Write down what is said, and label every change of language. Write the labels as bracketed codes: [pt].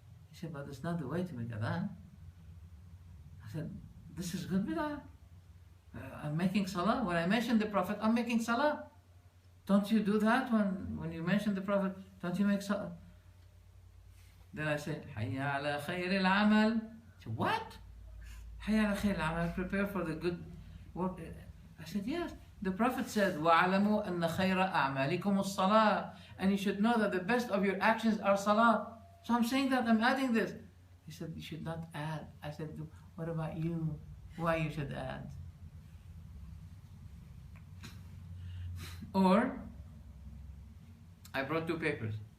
[en] He said, but that's not the way to make adhan. I said, this is good bid'ah. I'm making salah. When I mention the Prophet, I'm making salah. Don't you do that when you mention the Prophet? Don't you make salah? Then I said, Hayya ala khayr al-amal. He said, what? Hayya ala khayr al-amal, prepare for the good work. I said, yes. [ar] The Prophet said, وَعَلَمُوا أَنَّ خَيْرَ أَعْمَالِكُمُ الصَّلَاةِ. [en] And you should know that the best of your actions are salah. So I'm saying that, I'm adding this. He said, you should not add. I said, what about you? Why you should add? Or, I brought two papers.